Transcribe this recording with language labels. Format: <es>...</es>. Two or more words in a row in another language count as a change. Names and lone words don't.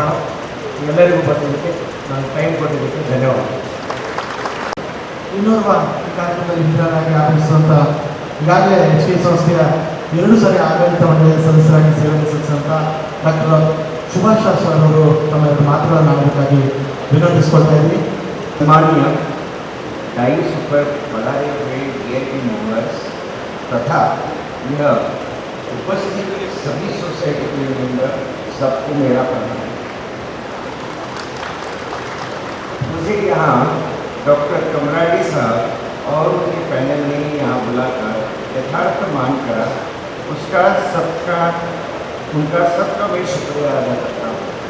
<kn>ಎಲ್ಲರಿಗೂ ಬಂದಿದ್ದಕ್ಕೆ ನಾನು ಟೈಮ್ ಕೊಟ್ಟಿದ್ದಕ್ಕೆ ಧನ್ಯವಾದ. ಇನ್ನೋರ್ವ ಈ ಕಾರ್ಯಕ್ರಮದಲ್ಲಿ ಹಿರಿಯರಾಗಿ ಆಗಮಿಸುವಂಥ ಈಗಾಗಲೇ HK ಸಂಸ್ಥೆಯ 2 ಸರಿ ಆಡಳಿತ ಮಂಡಳಿಯ ಸದಸ್ಯರಾಗಿ ಸೇವೆ ಸಲ್ಲಿಸಿದಂಥ ಡಾಕ್ಟರ್ ಸುಭಾಷ್ ಶಾಸ್ತ್ರಿ ಅವರು ತಮ್ಮ ಮಾತುಗಳನ್ನು ಆಡಬೇಕಾಗಿ ವಿನಂತಿಸ್ಕೊಳ್ತಾ ಇದ್ದೀವಿ.</kn> <hi>माननीय डाइस पर पधारे हुए DIP मेंबर्स तथा यह उपस्थित सभी सोसाइटी के मेंबर सबको मेरा प्रणाम। मुझे यहाँ डॉक्टर कमराडी साहब और उनके पैनल ने यहाँ बुलाकर यथार्थ मान करा, उनका सबका मैं शुक्रिया अदा करता हूँ।</hi>